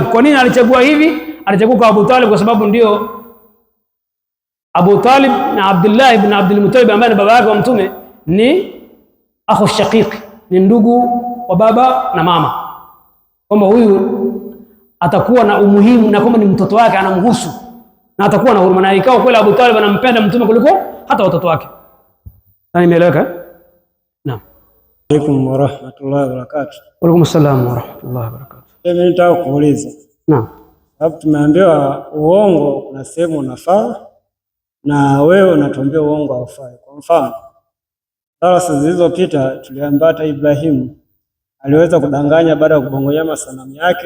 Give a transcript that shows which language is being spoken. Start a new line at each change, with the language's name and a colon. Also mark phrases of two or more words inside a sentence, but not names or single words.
Swahili: Kwa nini alichagua hivi? Alichagua kwa Abu Talib kwa sababu ndio Abu Talib na Abdullah ibn Abdul Muttalib ambaye baba yake wa Mtume ni
Arabic: أخ شقيق,
Swahili: ni ndugu wa baba na mama, kwamba huyu atakuwa na umuhimu na kwamba ni mtoto wake anamhusu na atakuwa na huruma, na ikawa kweli Abu Talib anampenda Mtume kuliko hata watoto wake. Na nimeeleweka? Naam.
Arabic: عليكم ورحمة الله وبركاته. وعليكم السلام ورحمة الله وبركاته.
Swahili: Mimi nitaka kuuliza. Naam. Hapo tumeambiwa uongo kuna sehemu unafaa na wewe unatuambia uongo haufai. Kwa mfano, darasa zilizopita tuliambiwa hata Ibrahimu aliweza kudanganya baada ya kubongonyama sanamu yake.